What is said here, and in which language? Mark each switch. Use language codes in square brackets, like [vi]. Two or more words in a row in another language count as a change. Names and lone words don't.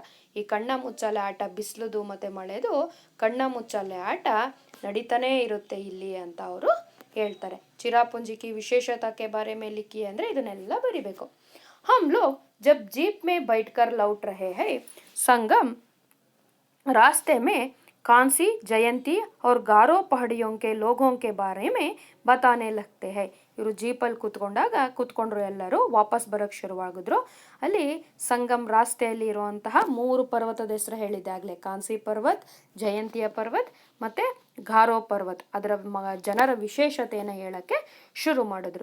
[kn] ಈ ಕಣ್ಣ ಮುಚ್ಚಾಲೆ ಆಟ, ಬಿಸಿಲುದು ಮತ್ತು ಮಳೆದು ಕಣ್ಣ ಮುಚ್ಚಾಲೆ ಆಟ ನಡೀತಾನೇ ಇರುತ್ತೆ ಇಲ್ಲಿ ಅಂತ ಅವರು ಹೇಳ್ತಾರೆ. [hi] चेरापूंजी की विशेषता के बारे में लिखी [kn] ಅಂದರೆ ಇದನ್ನೆಲ್ಲ ಬರಿಬೇಕು. [hi] हम लोग जब जीप में बैठ कर लौट रहे है संगम रास्ते में कांसी जयंती और गारो पहाड़ियों के लोगों के बारे में बताने लगते हैं. [kn] ಇವರು ಜೀಪಲ್ಲಿ ಕೂತ್ಕೊಂಡ್ರು, ಎಲ್ಲರೂ ವಾಪಸ್ ಬರೋಕ್ಕೆ ಶುರುವಾಗಿದ್ರು. ಅಲ್ಲಿ ಸಂಗಮ್ ರಾಸ್ತೆಯಲ್ಲಿ ಇರುವಂತಹ 3 ಪರ್ವತದ ಹೆಸರು ಹೇಳಿದ್ದೆ ಆಗಲೇ, ಕಾಂಸಿ ಪರ್ವತ್, ಜಯಂತಿಯ ಪರ್ವತ್ ಮತ್ತು ಗಾರೋ ಪರ್ವತ್. ಅದರ ಜನರ ವಿಶೇಷತೆಯನ್ನು ಹೇಳೋಕ್ಕೆ ಶುರು ಮಾಡಿದ್ರು.